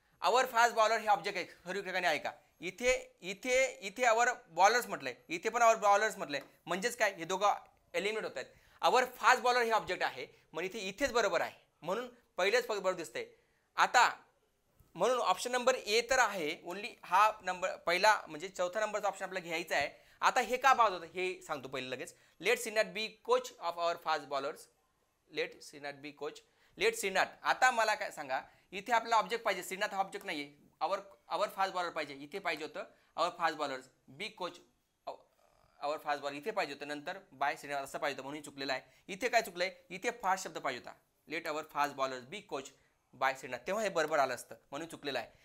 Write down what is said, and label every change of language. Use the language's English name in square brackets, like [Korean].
[Marathi] Hour fast bowler हे object आहे सर्व ठिकाणी आहे का, इथे इथे इथे आवर बॉलर्स म्हटलंय, इथे पण आवर बॉलर्स म्हटलंय, म्हणजेच काय हे दोघं एलिमिनेट होत आहेत. आवर फास्ट बॉलर हे ऑब्जेक्ट आहे, मग इथे इथेच बरोबर आहे, म्हणून पहिलेच बरोबर दिसतंय. आता म्हणून ऑप्शन नंबर ए तर आहे, ओनली हा नंबर पहिला म्हणजे चौथा नंबरचा ऑप्शन आपल्याला घ्यायचा आहे. आता हे का बाद होतं हे सांगतो पहिले लगेच. [English] Let C not be coach of our fast bowlers, let C not be coach, let C not. [Marathi] आता मला काय सांगा, इथे आपल्याला ऑब्जेक्ट पाहिजे, सी नॉट हा ऑब्जेक्ट नाहीये, आवर आवर फास्ट बॉलर पाहिजे, इथे पाहिजे होतं आवर फास्ट बॉलर्स, बी कोच आवर फास्ट बॉलर इथे पाहिजे होतं, नंतर बाय सी नॉट असं पाहिजे होतं, म्हणून चुकलेलं आहे. इथे काय चुकलंय, इथे फास्ट शब्द पाहिजे होता, [English] let our fast bowlers be coach by C not, [Marathi] तेव्हा हे बरोबर आलं असतं, म्हणून चुकलेलं आहे.